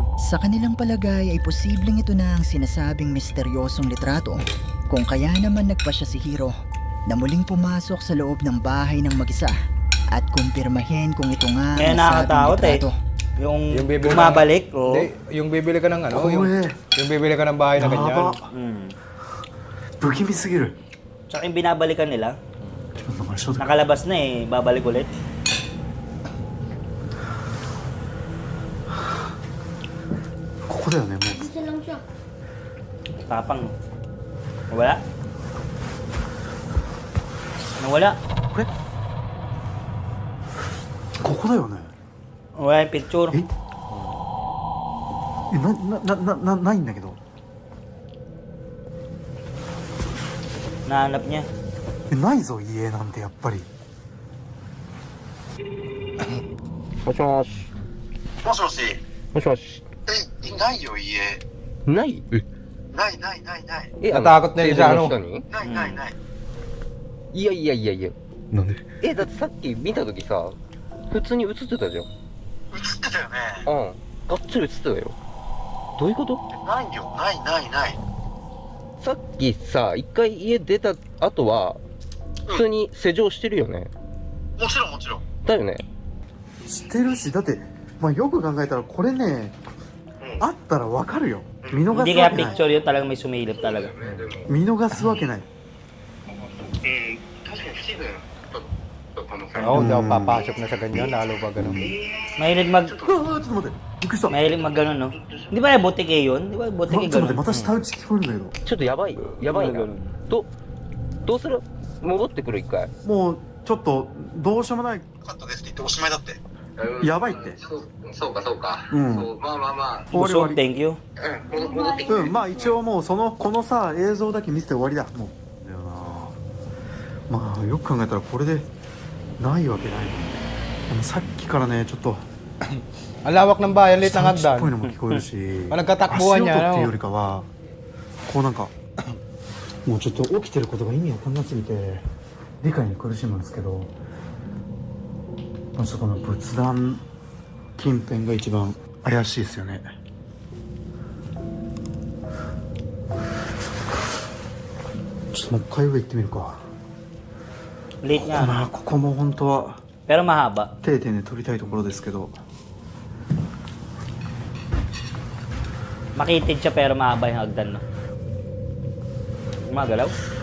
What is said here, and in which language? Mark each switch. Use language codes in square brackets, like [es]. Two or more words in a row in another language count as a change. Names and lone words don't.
[tl] Sa kanilang palagay ay posibleng ito na ang sinasabing misteryosong litrato kung kaya naman nagpa siya si Hiro na muling pumasok sa loob ng bahay ng mag-isa at kumpirmahin kung ito nga Kaya ang nasabing nakakatakot eh. litrato. Yung bibili bumabalik, ka, oo. Hindi, yung bibili ka ng ano, yung bibili ka ng bahay na ganyan. [ja] 不気味すぎる [tl] Tsaka yung binabalikan nila, [ja] ちょっとこれちょっと [tl] nakalabas na eh, babalik ulit. [ja] こだよね、も [tl] Isa lang siya. Tapang. Nawala? Nawala? [ja] ここだよね [tl] Nawala yung picture. [ja] ないんだけど [tl] Nahanap niya. [ja] ないぞ家なんてやっぱりもしもし。もしもし。もしもし。ないよ、家。ないないないないない。 [tl] Natakot na yun sa ano. [ja] にないないない。いやいやいやいや。なんでだってさっき見たときさ、普通に映ってたじゃん。映ってたよね。うん。がっつり映ってたよ。どういうことないよ、ないないない。さっきさ、一回家出た後は、普通に施錠してるよね。もちろんもちろん。だよね。してるしだってまあよく考えたらこれねあったらわかるよ見逃 [tl] Hindi [ja] すわ [tl] kaya [ja] けない [tl] picture yun, talagang may sumilip talaga. [ja] 見逃すわけない確かに不自然だった可能性 [tl] Oo, hindi ako papasok na sa ganyan, lalo pa ganun. Mahilig mag... [ja] ちょっと待ってびっくりした [tl] Mahilig mag ganun, no? Di ba botike yun? Di ba [ja] ちょ [tl] botike [ja] っと待って [tl] ganun? [ja] また下打ち聞こえるんだけちょっとやばい。やばいな。どうする戻ってくる一回。どもうちょっとどうしようもないよかったですって言っておしまいだって。やばいってそうかそうか。うんそうまあまあまあ。終わり終わ [tl] Busog, [ja] り [en] thank you. [ja] 戻ってきて。うんまあ一応もうこのさ映像だけ見せて終わりだもうだよなまあよく考えたらこれでないわけないでもさっきからねちょっと [tl] Ang lawak ng bayan, lit ng [ja] 下打ちっぽいの [tl] hagdan. [ja] も聞こえるし [tl] Nagkatakbuhan [ja] 足 [tl] niya, [ja] 音っていう [tl] ano? [ja] よりかはこうなんかもうちょっと起きてることが意味わかんなすぎて理解に苦しむんですけどまあそこの仏壇近辺が一番怪しいですよねちょっともう一回上行ってみるか [tl] Late [ja] ここ [tl] nga. [ja] なここも本当は [tl] Pero mahaba. [ja] 定点で撮りたいところですけど [tl] Makitid siya pero mahaba yung hagdan, no? Gumagalaw?